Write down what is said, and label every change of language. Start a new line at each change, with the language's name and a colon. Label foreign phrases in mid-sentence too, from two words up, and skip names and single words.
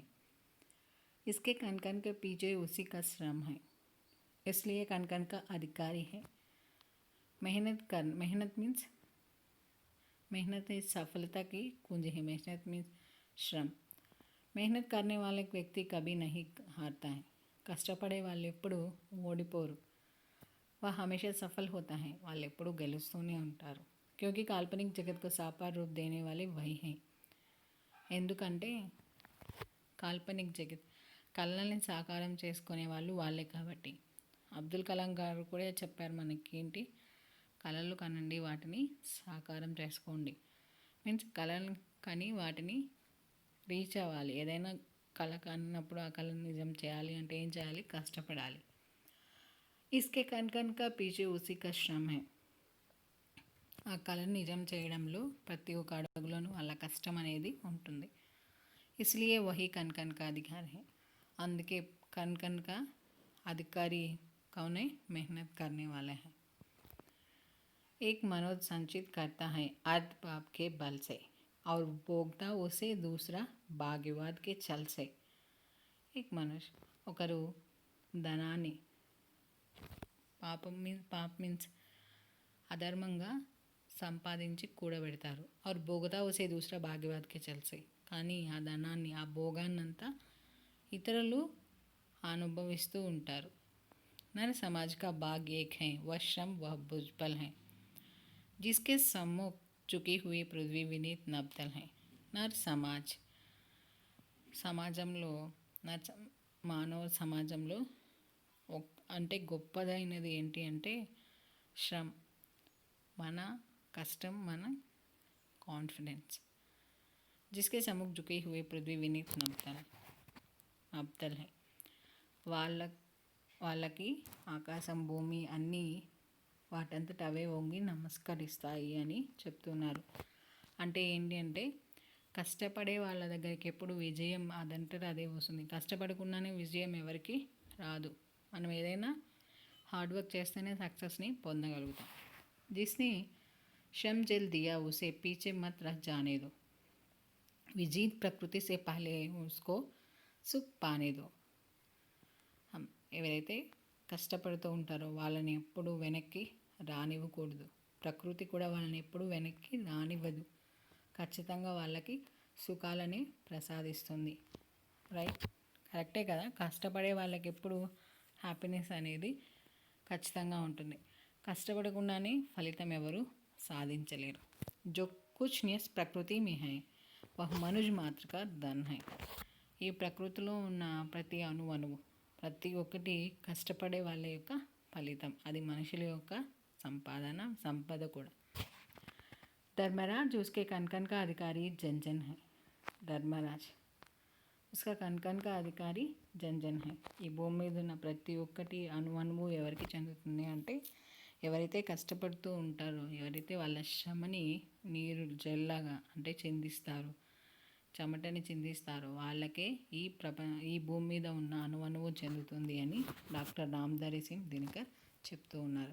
Hindi: इसके कण कण के पीछे उसी का श्रम है, इसलिए कण कण का अधिकारी है. मेहनत सफलता की कुंजी है. मेहनत मीन्स श्रम. मेहनत करने वाले व्यक्ति कभी नहीं हारता है.
Telugu: కష్టపడే వాళ్ళు ఎప్పుడు ఓడిపోరు.
Hindi: वह हमेशा सफल होता है,
Telugu: వాళ్ళు ఎప్పుడు గెలుస్తూనే ఉంటారు.
Hindi: क्योंकि काल्पनिक जगत को साकार रूप देने वाले वही हैं.
Telugu: ఎందుకంటే
Hindi: काल्पनिक जगत
Telugu: కళల్ని సాకారం చేసుకునే వాళ్ళు వాళ్ళే కాబట్టి. అబ్దుల్ కలాం గారు కూడా చెప్పారు మనకి, ఏంటి, కళలు కనండి, వాటిని సాకారం చేసుకోండి. మీన్స్ కళలు కని వాటిని రీచ్ అవ్వాలి. ఏదైనా కళ కన్నప్పుడు ఆ కళను నిజం చేయాలి అంటే ఏం చేయాలి? కష్టపడాలి.
Hindi: इसके कण कण का पीछे उसी का श्रम है.
Telugu: ఆ కళను నిజం చేయడంలో ప్రతి ఒక్క అడుగులోనూ వాళ్ళ కష్టం అనేది ఉంటుంది.
Hindi: इसलिए वही कण कण का अधिकारी है. అందుకే कण कण का अधिकारी कौन है? मेहनत करने वाले हैं. एक मनोज संचित करता है अर्थ पाप के बल से और भोगता उसे दूसरा భాగ్యవాద్ के छल से.
Telugu: एक మనుష్ ఒకరు ధనాన్ని పాప మీన్స్ అధర్మంగా సంపాదించి కూడబెడతారు.
Hindi: और భోగతా उसे दूसरा భాగ్యవాద్ के छल से.
Telugu: కానీ ఆ ధనాన్ని ఆ భోగాన్నంతా ఇతరులు అనుభవిస్తూ ఉంటారు.
Hindi: नर समाज का भाग एक है, वह श्रम वह भुजबल है, जिसके सम्मुख झुकी हुई पृथ्वी विनीत नब्दल है.
Telugu: నర్ సమాజంలో మానవ సమాజంలో అంటే గొప్పదైనది ఏంటి అంటే శ్రమ్, మన కష్టం, మన కాన్ఫిడెన్స్.
Hindi: जिसके सम्मुख झुकी हुई पृथ्वी विनीत నబ్దల్ है.
Telugu: వాళ్ళకి ఆకాశం భూమి అన్నీ వాటంతట అవే వంగి నమస్కరిస్తాయి అని చెప్తున్నారు. అంటే ఏంటి అంటే కష్టపడే వాళ్ళ దగ్గరికి ఎప్పుడు విజయం అదంతట అదే వస్తుంది. కష్టపడకుండానే విజయం ఎవరికి రాదు. మనం ఏదైనా
English: hard work
Telugu: చేస్తేనే సక్సెస్ని పొందగలుగుతాం.
Hindi: जिसने श्रम जल दिया उसे पीछे मत रह जाने दो, विजीत प्रकृति से पहले उसको सुख पाने दो.
Telugu: ఎవరైతే కష్టపడుతూ ఉంటారో వాళ్ళని ఎప్పుడు వెనక్కి రానివ్వకూడదు. ప్రకృతి కూడా వాళ్ళని ఎప్పుడు వెనక్కి రానివ్వదు. ఖచ్చితంగా వాళ్ళకి సుఖాలని ప్రసాదిస్తుంది. రైట్, కరెక్టే కదా. కష్టపడే వాళ్ళకి ఎప్పుడు హ్యాపీనెస్ అనేది ఖచ్చితంగా ఉంటుంది. కష్టపడకుండానే ఫలితం ఎవరు సాధించలేరు.
Hindi: जो कुछ नियस प्रकृति में है वह मनुज मात्र का धन है.
Telugu: ఈ ప్రకృతిలో ఉన్న ప్రతి అణువు ప్రతి ఒక్కటి కష్టపడే వాళ్ళ యొక్క ఫలితం. అది మనుషుల యొక్క సంపద కూడా.
Hindi: ధర్మరాజ్ उसके कण कण का अधिकारी जन जन है. ధర్మరాజ్ उसका कण कण का अधिकारी जन जन है.
Telugu: ఈ భూమి మీద ఉన్న ప్రతి ఒక్కటి అణువు ఎవరికి చెందుతుంది అంటే ఎవరైతే కష్టపడుతూ ఉంటారో, ఎవరైతే వాళ్ళ శ్రమని నీరు జల్లాగా అంటే చిందిస్తారో, చెమటని చిందిస్తారో వాళ్ళకే ఈ భూమి మీద ఉన్న అణువు చెందుతుంది అని డాక్టర్ రామ్ధారి సింగ్ దినకర్ చెప్తూ ఉన్నారు.